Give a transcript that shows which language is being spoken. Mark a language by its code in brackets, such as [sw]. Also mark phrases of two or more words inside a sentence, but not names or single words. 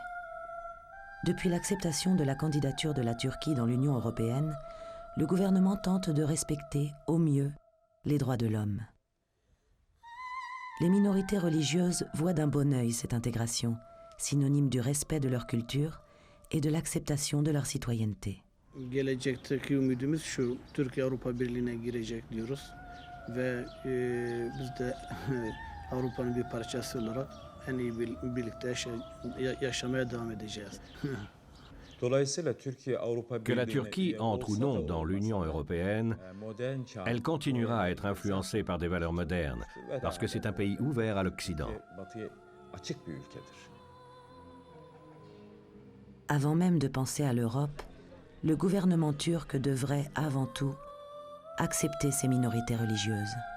[fr] Depuis l'acceptation de la candidature de la Turquie dans l'Union européenne, le gouvernement tente de respecter au mieux les droits de l'homme. Les minorités religieuses voient d'un bon œil cette intégration, synonyme du respect de leur culture et de l'acceptation de leur citoyenneté. [tr] Gelecekteki ümidimiz şu, Türkiye Avrupa Birliği'ne girecek diyoruz ve biz de Avrupa'nın bir parçası olarak en iyi birlikte yaşamaya devam edeceğiz. [fr] Que la Turquie entre ou non dans l'Union européenne, elle continuera à être influencée par des valeurs modernes, parce que c'est un pays ouvert à l'Occident. Avant même de penser à l'Europe, le gouvernement turc devrait avant tout accepter ces minorités religieuses.